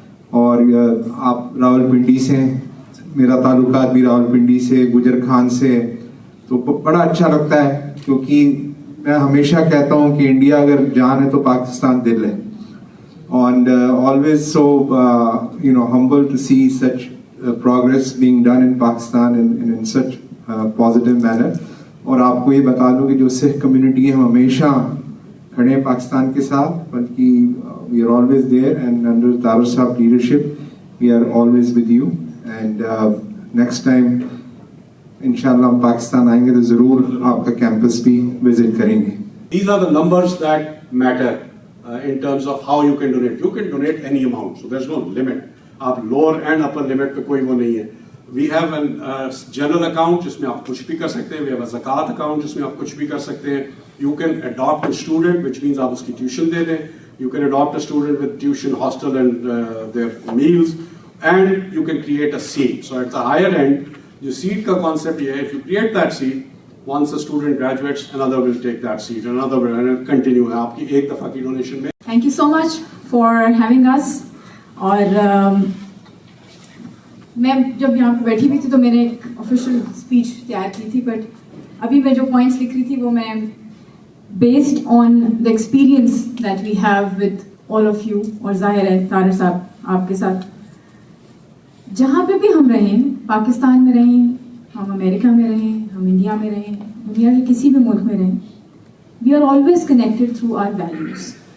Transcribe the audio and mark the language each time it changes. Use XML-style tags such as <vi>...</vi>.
<ur>اور آپ راولپنڈی سے, میرا تعلقات بھی راولپنڈی سے, گجر خان سے, تو بڑا اچھا لگتا ہے کیونکہ میں ہمیشہ کہتا ہوں کہ انڈیا اگر جان ہے تو پاکستان دل ہے.</ur> <en>And always so humble to see such progress being done in Pakistan and in such positive manner.</en> <ur>اور آپ کو یہ بتا دوں کہ جو سکھ کمیونٹی ہے ہم ہمیشہ کھڑے ہیں پاکستان کے ساتھ, بلکہ</ur> <en>we are always there, and under</en> <ur>Tahir صاحب</ur> <en>leadership we are always with you. And next time</en> <ur>انشاءاللہ ہم پاکستان آئیں گے تو ضرور آپ کا کیمپس بھی وزٹ کریں گے.</ur> <en>These are the numbers that matter in terms of how you can donate. You can donate any amount, so there's no limit.</en> <ur>آپ</ur> <en>lower and upper limit</en> <ur>پہ کوئی وہ نہیں ہے.</ur> <en>We have a general account</en> <ur>جس میں آپ کچھ بھی کر سکتے ہیں.</ur> <en>We have a zakat account</en> <ur>جس میں آپ کچھ بھی کر سکتے ہیں.</ur> <en>You can adopt a student, which means</en> <ur>آپ اس کی tuition دے دیں.</ur> <en>You can adopt a student with tuition, hostel and their meals, and you can create a seat. So at the higher end,</en> <ur>جو seat کا concept یہ ہے,</ur> <en>if you create that seat, once a student graduates, another will take that seat, another will, and it'll continue.</en> <ur>آپ کی ایک دفعہ کی donation میں.</ur> <en>Thank you so much for having us.</en> <ur>اور میں جب یہاں پہ بیٹھی ہوئی تھی تو میں نے ایک آفیشیل اسپیچ تیار کی تھی, بٹ ابھی میں جو پوائنٹس لکھ رہی تھی وہ میں</ur> <en>Based on the experience that we have with all of you.</en> <ur>اور ظاہر ہے طاہر صاحب آپ کے ساتھ جہاں پہ بھی ہم رہیں, پاکستان میں رہیں, ہم امریکہ میں رہیں, ہم انڈیا میں رہیں, دنیا کے کسی بھی ملک میں رہیں,</ur> <en>We are always connected through our values.</en>